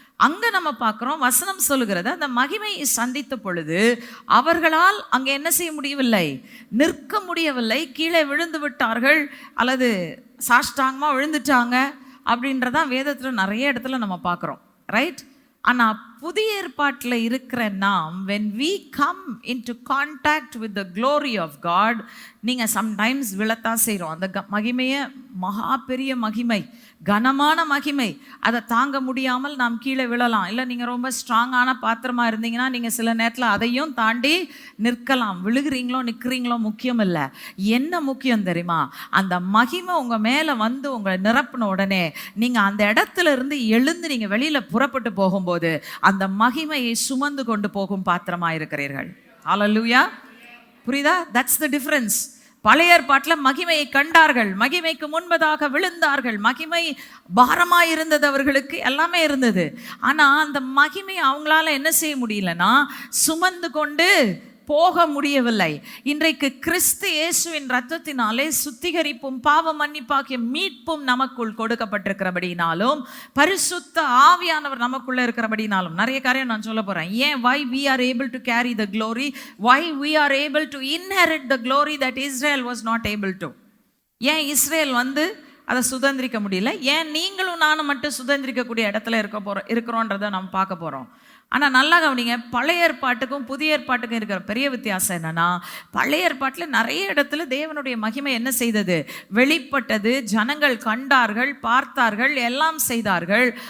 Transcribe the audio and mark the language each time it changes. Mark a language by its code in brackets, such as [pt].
[ta] அங்க நம்ம பார்க்குறோம், வசனம் சொல்லுகிறது, அந்த மகிமையை சந்தித்த பொழுது அவர்களால் அங்கே என்ன செய்ய முடியவில்லை? நிற்க முடியவில்லை. கீழே விழுந்து விட்டார்கள் அல்லது சாஷ்டாங்கமாக விழுந்துட்டாங்க அப்படின்றதான் வேதத்தில் நிறைய இடத்துல நம்ம பார்க்குறோம், ரைட்? ஆனால் புதிய ஏற்பாட்டில் இருக்கிற நாம் [en] when we come into contact with the glory of God, [ta] நீங்கள் [en] sometimes [ta] விழத்தான் செய்கிறோம். அந்த மகிமையை, மகா பெரிய மகிமை, கனமான மகிமை, அதை தாங்க முடியாமல் நாம் கீழே விழலாம். இல்லை நீங்கள் ரொம்ப ஸ்ட்ராங்கான பாத்திரமாக இருந்தீங்கன்னா நீங்கள் சில நேரத்தில் அதையும் தாண்டி நிற்கலாம். விழுகிறீங்களோ நிற்கிறீங்களோ முக்கியம் இல்லை. என்ன முக்கியம் தெரியுமா? அந்த மகிமை உங்கள் மேலே வந்து உங்களை நிரப்பின உடனே நீங்கள் அந்த இடத்துல இருந்து எழுந்து நீங்கள் வெளியில் புறப்பட்டு போகும்போது அந்த மகிமையை சுமந்து கொண்டு போகும் பாத்திரமாக இருக்கிறீர்கள். ஹல்லேலூயா. புரியுதா? [en] That's the difference. [ta] பழைய ஏற்பாட்டில் மகிமையை கண்டார்கள், மகிமைக்கு முன்பதாக விழுந்தார்கள், மகிமை பாரமாக இருந்தது, அவர்களுக்கு எல்லாமே இருந்தது. ஆனால் அந்த மகிமை அவங்களால என்ன செய்ய முடியலன்னா சுமந்து கொண்டு போக முடியவில்லை. இன்றைக்கு கிறிஸ்து இயேசுவின் இரத்தத்தினாலே சுத்திகரிப்பும் பாவ மன்னிப்பாகிய மீட்பும் நமக்குள் கொடுக்கப்பட்டிருக்கிறபடினாலும், பரிசுத்த ஆவியானவர் நமக்குள்ள இருக்கிறபடினாலும் நிறைய காரியம் நான் சொல்ல போறேன். ஏன் [en] why we are able to carry the glory, why we are able to inherit the glory that Israel was not able to. [ta] ஏன் இஸ்ரேல் அதை சுதந்திரிக்க முடியல, ஏன் நீங்களும் நானும் மட்டும் சுதந்திரிக்கக்கூடிய இடத்துல இருக்கிறோன்றதை நம்ம பார்க்க போறோம். ஆனால் நல்லா கவனிங்க, பழைய ஏற்பாட்டுக்கும் புதிய ஏற்பாட்டுக்கும் இருக்கிற பெரிய வித்தியாசம் என்னன்னா, பழைய ஏற்பாட்டில் நிறைய இடத்துல தேவனுடைய மகிமை என்ன செய்தது, வெளிப்பட்டது, ஜனங்கள் கண்டார்கள், பார்த்தார்கள், எல்லாம் செய்தார்கள்.